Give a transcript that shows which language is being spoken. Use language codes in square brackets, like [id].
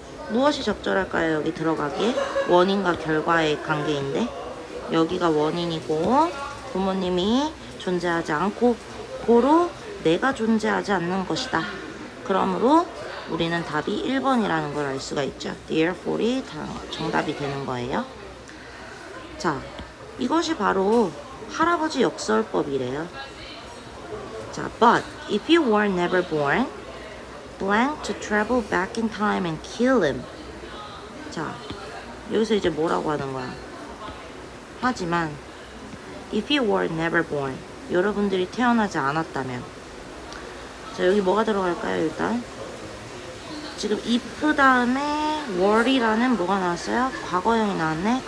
[ko] 무엇이 적절할까요? 여기 들어가기에 원인과 결과의 관계인데 여기가 원인이고 부모님이 존재하지 않고 고로 내가 존재하지 않는 것이다. 그러므로 우리는 답이 1번이라는 걸 알 수가 있죠. Therefore이 정답이 되는 거예요. 자, 이것이 바로 할아버지 역설법이래요. [en] 자, but if you were never born blank to travel back in time and kill him. [ko] 자, 여기서 이제 뭐라고 하는 거야? 하지만 [en] if you were never born [ko] 여러분들이 태어나지 않았다면 자, 여기 뭐가 들어갈까요? 일단 지금 if 다음에 were이라는 뭐가 나왔어요? 과거형이 나왔네.